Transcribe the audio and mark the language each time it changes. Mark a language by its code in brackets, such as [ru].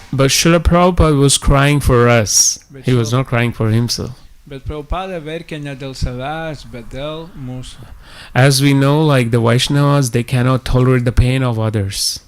[en] But Srila Prabhupada was crying for us. He was not crying for himself. [lt] Bet Prabhupada verkė ne dėl savęs, bet dėl mūsų. [en] As we know, like the Vaishnavas, they cannot tolerate the pain of others.